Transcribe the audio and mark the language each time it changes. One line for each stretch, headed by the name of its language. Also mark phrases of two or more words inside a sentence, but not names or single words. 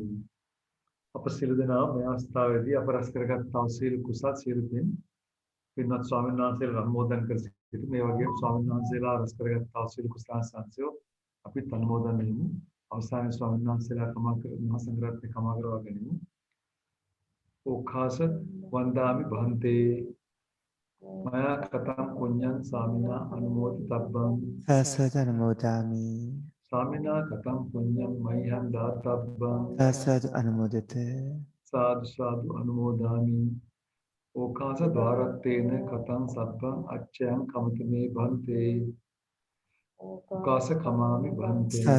Sinhala: අප සියලු දෙනා මේ අවස්ථාවේදී අප රැස් කරගත් තවසීල් කුසල් සියලු දෙන පින්වත් ස්වාමීන් වහන්සේලා අනුමෝදන් කර සිටිමු. මේ වගේම ස්වාමීන් වහන්සේලා රැස් කරගත් තවසීල් කුසල් සංසය අපි අනුමෝදන් වෙමු. අවසානයේ ස්වාමීන් වහන්සේලා මහා සංඝරත්නය කමා කරවා ගනිමු.
Pali: ඕඛාස වන්දාමි භන්තේ මයා කතං පුඤ්ඤං ස්වාමිනා අනුමෝදිතබ්බං සසත අනුමෝදාමි ස්වාමිනා කතං පුඤ්ඤං මයං දාතබ්බං සසත අනුමෝදිත සාදු සාදු අනුමෝදාමි. ඕකාස ద్వාරත්තේන කතං සබ්බං අච්ඡයං කමතමේ භන්තේ ඕකාස කමාමි භන්තේ